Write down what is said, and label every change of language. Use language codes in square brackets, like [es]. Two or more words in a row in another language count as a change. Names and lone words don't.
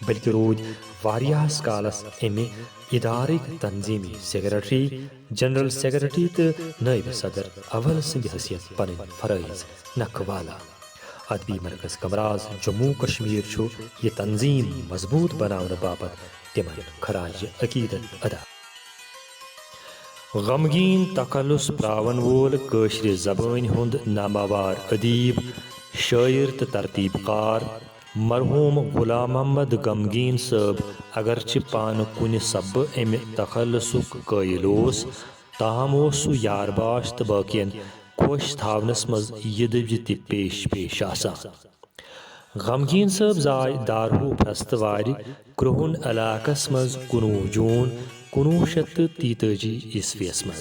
[ks] بلکہ رود واریاہس کالس امہ ادارک تنظیمی سیکرٹری، جنرل سیکرٹری تو نائب صدر اول سند حیثیت پن فرائض نکھ والا۔ ادبی مرکز کمراز جموں کشمیر یہ تنظیم مضبوط بناؤن باپت تمن خراج عقیدت ادا۔ غمگین تخلص پراون وول کٲشرِ زبان ہند ناماوار ادیب، شاعر تو ترتیب کار مرحوم غلام محمد غمگین صٲب اگرچہ پانہ کُنہ سببہ امہ تخلصک قٲیل اوس، تاہم اوس سہ یار باش تو باقین خوش تھاونس مز یہ دبجہ تہ پیش آسان۔ غمگین صٲب زاے دارہو پھرست وارِ کرہن علاقس مز 19 جون 1943 عیسویس مز۔